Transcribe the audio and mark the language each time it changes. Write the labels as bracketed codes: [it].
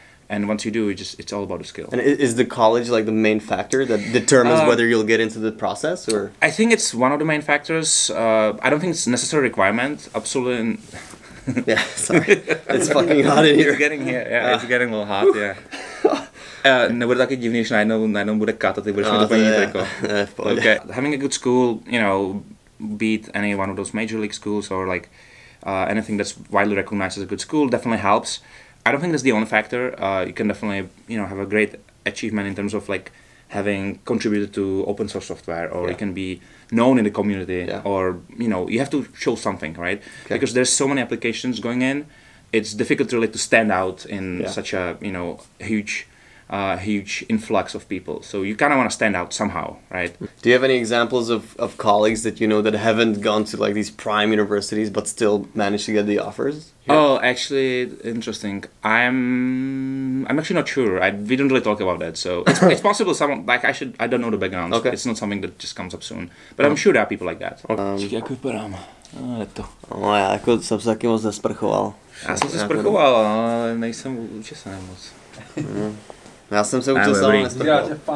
[en] And once you do, it's all about the skill. And is the college like the main factor that determines whether you'll get into the process, or? I think it's one of the main factors. I don't think it's a necessary requirement. Absolutely. Yeah, sorry. It's fucking hot in here. It's getting here. Yeah, it's getting a little hot. Yeah. [cs] Nebude taky divný, že najednou bude cut a ty budeš mít úplně triko. [en] Okay. Having a good school, beat any one of those major league schools or like anything that's widely recognized as a good school definitely helps. I don't think that's the only factor. You can definitely, have a great achievement in terms of like having contributed to open source software, or you can be known in the community, or you have to show something, right? Okay. Because there's so many applications going in, it's difficult really to stand out in such a huge influx of people. So you kind of want to stand out somehow, right? Do you have any examples of colleagues that that haven't gone to like these prime universities but still managed to get the offers? Oh, actually, interesting. I'm actually not sure. We don't really talk about that. So it's possible someone like I don't know the background. Okay. It's not something that just comes up soon. But I'm sure there are people like that. [cs] Jak vypadám? No, já jako jsem se taky moc nesprchoval. Já jsem se sprchoval, ale nejsem učesaný moc. Já jsem se učesal, nesprchoval.